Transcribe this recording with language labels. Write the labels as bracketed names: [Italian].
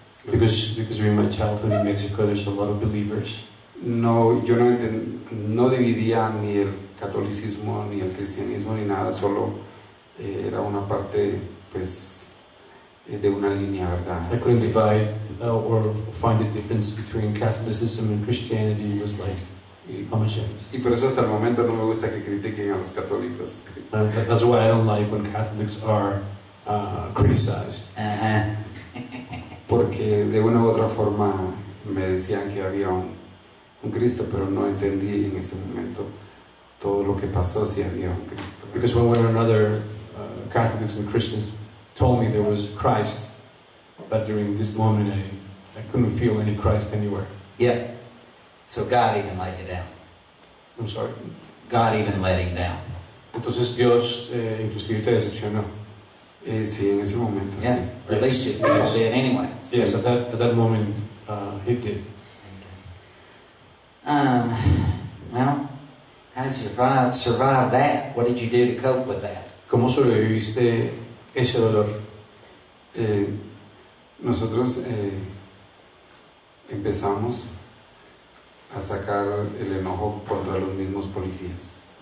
[English] Because during my childhood in Mexico, there's a lot of believers. [Spanish] No, yo no dividía ni el catolicismo, ni el cristianismo, ni nada, solo era una parte, pues, de una línea, ¿verdad? [English] I couldn't divide or find the difference between Catholicism and Christianity. It was like homogeneous. [Spanish] Y por eso hasta el momento no me gusta que critiquen a los católicos. [English] That's why I don't like when Catholics are criticized. Uh-huh. [Spanish] Porque de una u otra forma me decían que había un Cristo, pero no entendí en ese momento todo lo que pasó si había un Cristo. [English] Because when one or another Catholics and Christians told me there was Christ, but during this moment I couldn't feel any Christ anywhere. Yeah. So God even let you down. I'm sorry. God even let him down. [Spanish] Entonces Dios inclusive te decepcionó. Sí, en ese momento, [English] Yeah. [Spanish] sí. [English] Or at least his people did anyway. Yes, at that moment he did. Well, how did you survive that? What did you do to cope with that? [Spanish] ¿Cómo sobreviviste ese dolor? Nosotros empezamos a sacar el enojo contra los mismos policías.